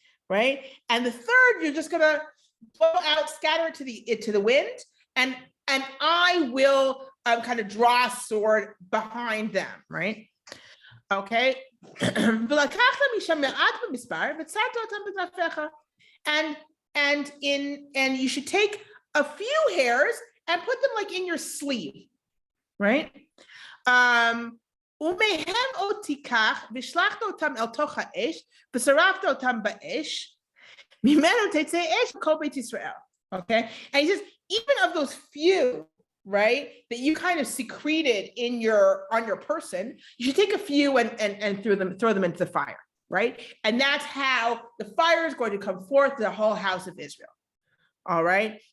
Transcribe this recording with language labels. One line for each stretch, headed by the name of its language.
English: Right? And the 3rd, you're just gonna blow out, scatter it to the wind, and I will kind of draw a sword behind them, right? Okay. And you should take a few hairs and put them like in your sleeve, right?
Hebrew: ומהם עוד תיקח, ושלחת אותם אל תוך האש, ושרפת אותם באש, ממנו תצא אש כל בית ישראל.
English: Okay? And he says, even of those few, right, that you kind of secreted on your person, you should take a few and throw them into the fire, right? And that's how the fire is going to come forth to the whole house of Israel. All right?